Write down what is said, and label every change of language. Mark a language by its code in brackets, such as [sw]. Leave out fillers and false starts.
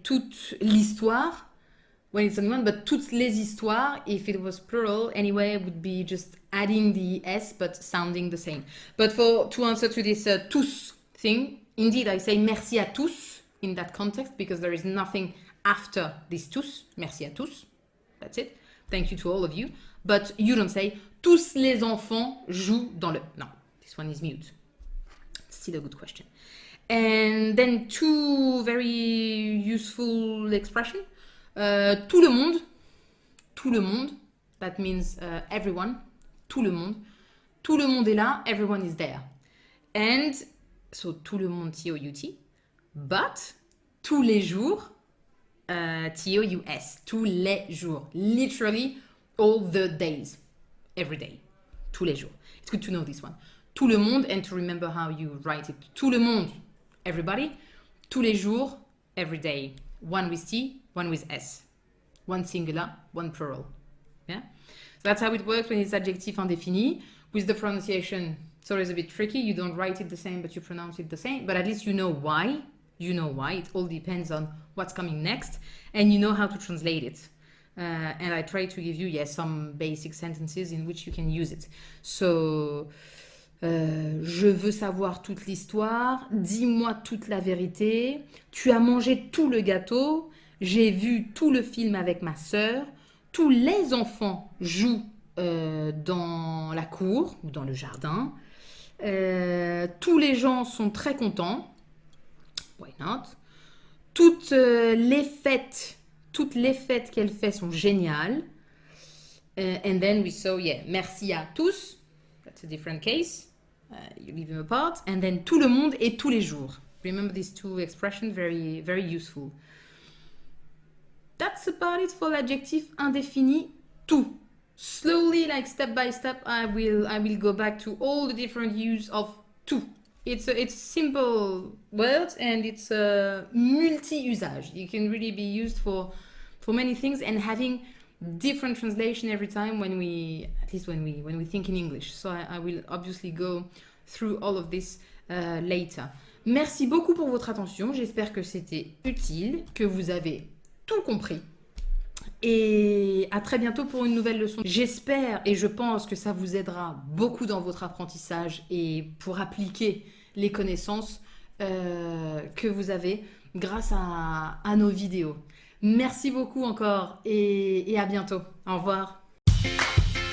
[fr] Toute l'histoire, [en] when it's only one, but [fr] toutes les histoires, [en] if it was plural, anyway, would be just adding the S, but sounding the same. But to answer to this tous thing, indeed, I say [fr] merci à tous [en] in that context, because there is nothing after this tous. [fr] Merci à tous. [en] That's it. Thank you to all of you. But you don't say [fr] tous les enfants jouent dans le... [en] No, this one is mute. Still a good question. And then two very useful expression. [fr] Tout le monde. Tout le monde. [en] That means everyone. [fr] Tout le monde. Tout le monde est là. [en] Everyone is there. And so [fr] tout le monde, [en] T-O-U-T. But [fr] tous les jours, [en] T-O-U-S. [fr] Tous les jours. [en] Literally all the days. Every day. Tous les jours. It's good to know this one. [fr] Tout le monde, [en] and to remember how you write it. [fr] Tout le monde, [en] everybody. [fr] Tous les jours, [en] every day. One with T, one with S. One singular, one plural. Yeah? So that's how it works when it's adjective indéfini. With the pronunciation, it's always a bit tricky. You don't write it the same, but you pronounce it the same. But at least you know why. You know why. It all depends on what's coming next. And you know how to translate it. And I try to give you, some basic sentences in which you can use it. So... [fr] je veux savoir toute l'histoire, dis-moi toute la vérité, tu as mangé tout le gâteau, j'ai vu tout le film avec ma sœur, tous les enfants jouent dans la cour ou dans le jardin, tous les gens sont très contents, [en] why not, [fr] toutes les fêtes qu'elle fait sont géniales, [en] and then we saw, [fr] merci à tous, [en] that's a different case. You leave them apart, and then [fr] tout le monde et tous les jours. [en] Remember these two expressions, very, very useful. That's about it for l'adjectif indéfini tout. Slowly, like step by step, I will go back to all the different use of tout. It's simple words and it's multi-usage. You can really be used for many things, and having different translation every time when we think in English. So I will obviously go through all of this later. [fr] Merci beaucoup pour votre attention. J'espère que c'était utile, que vous avez tout compris. Et à très bientôt pour une nouvelle leçon. J'espère et je pense que ça vous aidera beaucoup dans votre apprentissage et pour appliquer les connaissances que vous avez grâce à nos vidéos. Merci beaucoup encore et à bientôt. Au revoir.